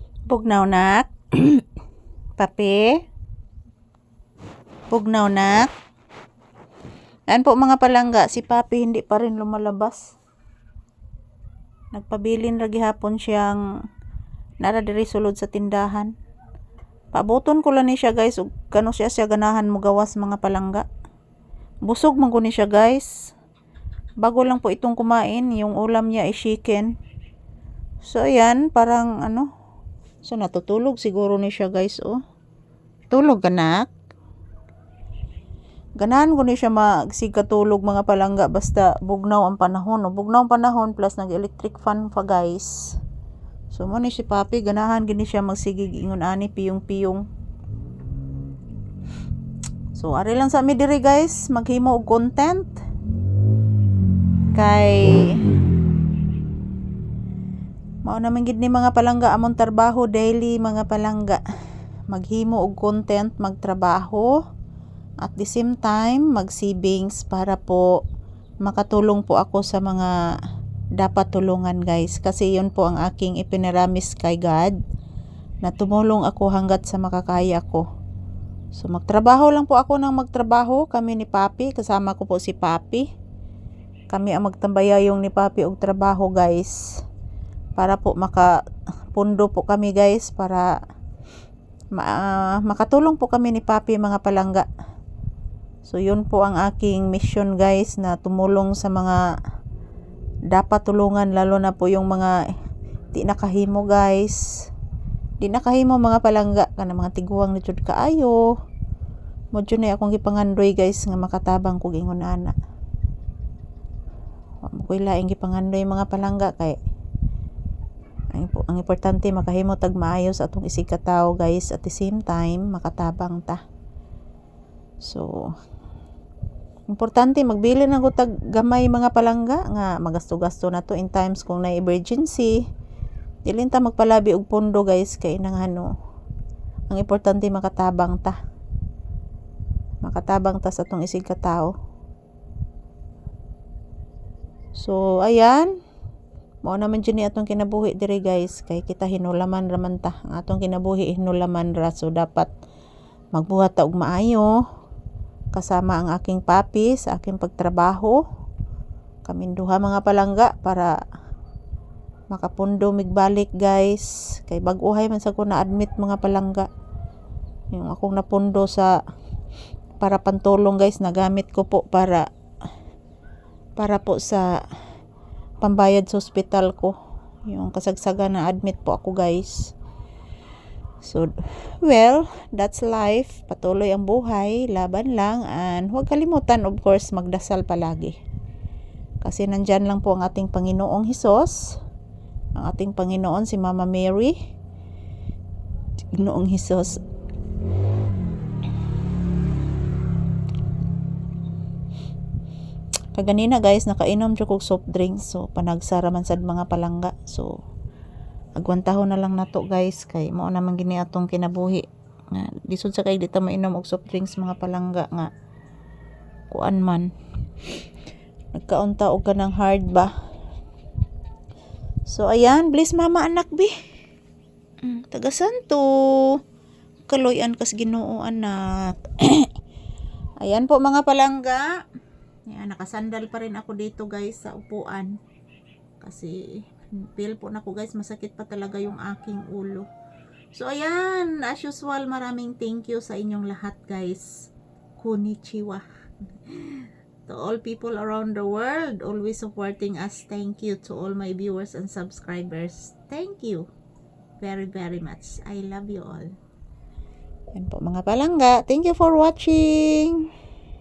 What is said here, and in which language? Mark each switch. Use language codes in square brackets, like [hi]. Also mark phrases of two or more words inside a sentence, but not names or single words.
[ceb] Pugnaw nak. Papi. Pugnaw nak. [tl] Ayan po mga palangga, si Papi hindi pa rin lumalabas. [ceb] Nagpabilin lagi hapon siyang naradiri sulod sa tindahan. Pabuton ko lang ni siya guys, ug kano siya ganahan mo gawas mga palangga. Busog man ko ni siya guys. [tl] Bago lang po itong kumain, yung ulam niya ay chicken. So ayan, parang so natutulog siguro ni siya guys, oh. [ceb] Tulog anak. Ganahan ko ni siya magsigkatulog mga palangga basta bugnaw ang panahon. O bugnaw ang panahon plus nag-electric fan pa guys. So mo ni si Papi, ganahan gini siya magsigig ingon ani piyong-piyong. So ari lang sa mi diri guys, maghimo og content. Kay mao naman gid ni mga palangga among trabaho daily mga palangga. Maghimo og content, magtrabaho. [en] At the same time, [tl] mag-savings para po makatulong po ako sa mga dapat tulungan guys. Kasi yun po ang aking ipinaramis kay God na tumulong ako hanggat sa makakaya ko. So magtrabaho lang po ako ng magtrabaho. Kami ni Papi, kasama ko po si Papi. [ceb] Kami ang magtambayayong ni Papi og trabaho guys. [tl] Para po makapundo po kami guys. Para makatulong po kami ni Papi mga palangga. So yun po ang aking mission guys, na tumulong sa mga dapat tulungan, lalo na po yung mga di nakahimo guys. [ceb] Di nakahimo mga palangga, kana mga tiguang ni jud kaayo. Modyo na akong gipangandoy guys nga makatabang kog ingon ana. Wa mo koy laing gipangandoy mga palangga kay ang importante makahimo tag maayo sa atong isig ka tawo guys, [en] at the same time [ceb] makatabang ta. So importante magbili na ko tag gamay mga palangga nga magasto-gasto na to [en] in times [ceb] kung na emergency. Dili ta magpalabi og pondo guys, kay nang ang importante makatabang ta. Makatabang ta sa atong isig ka tawo. So ayan, mao naman dyan ni atong kinabuhi diri guys, kay kita hinulaman raman ta. Ang atong kinabuhi hinulaman ra, so dapat magbuhat ta og maayo [tl] kasama ang aking Papi sa aking pagtrabaho. [ceb] Kaming duha mga palangga para makapundo migbalik guys. Kay bag-uhay man sa ko na admit mga palangga. Yung akong napundo sa para pantulong guys, [tl] nagamit ko po para po sa pambayad sa ospital ko. Yung kasagsagan na admit po ako guys. [en] So, well, that's life. [tl] Patuloy ang buhay, laban lang, and huwag kalimutan, [en] of course, [tl] magdasal palagi. Kasi nandyan lang po ang ating Panginoong Hesus, ang ating Panginoon si Mama Mary, Panginoong Hesus. [ceb] Kaganina guys, nakainom siya kong [en] soft drinks, [ceb] so panagsara man sad mga palangga. So agwantahon na lang nato guys, kay mao naman gini atong kinabuhi nga lisod sa kay dita mainom og [en] soft drinks [ceb] mga palangga nga kuan man nagkaunta og kanang hard ba. So ayan, bless mama anak bi. Taga santo kaloyan kas Ginoo anak. Ayan po mga palangga. [tl] Ayan, nakasandal pa rin ako dito guys sa upuan kasi feel po na ko guys, masakit pa talaga yung aking ulo. So ayan, [en] as usual, [tl] maraming [en] thank you [tl] sa inyong lahat guys. [ja] Konnichiwa. [en] To all people around the world always supporting us, thank you. To all my viewers and subscribers, thank you very very much. I love you all. [ceb] Yan po mga palangga, [en] thank you for watching.